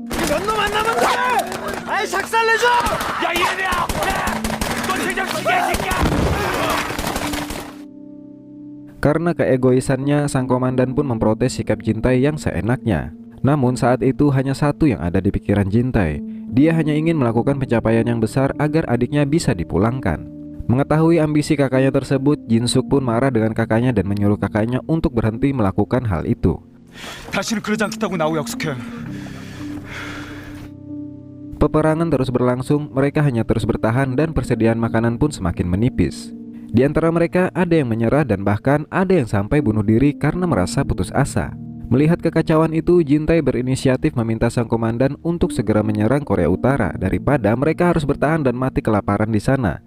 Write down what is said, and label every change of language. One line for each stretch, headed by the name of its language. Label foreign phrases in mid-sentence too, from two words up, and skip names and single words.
Indonesian: Karena keegoisannya, sang komandan pun memprotes sikap Jintai yang seenaknya. Namun saat itu hanya satu yang ada di pikiran Jintai. Dia hanya ingin melakukan pencapaian yang besar agar adiknya bisa dipulangkan. Mengetahui ambisi kakaknya tersebut, Jinsuk pun marah dengan kakaknya dan menyuruh kakaknya untuk berhenti melakukan hal itu.
Korean: 다시는 그러지 않겠다고 나오 약속해.
Indonesian: Peperangan terus berlangsung, mereka hanya terus bertahan dan persediaan makanan pun semakin menipis. Di antara mereka ada yang menyerah dan bahkan ada yang sampai bunuh diri karena merasa putus asa. Melihat kekacauan itu, Jintai berinisiatif meminta sang komandan untuk segera menyerang Korea Utara daripada mereka harus bertahan dan mati kelaparan di sana.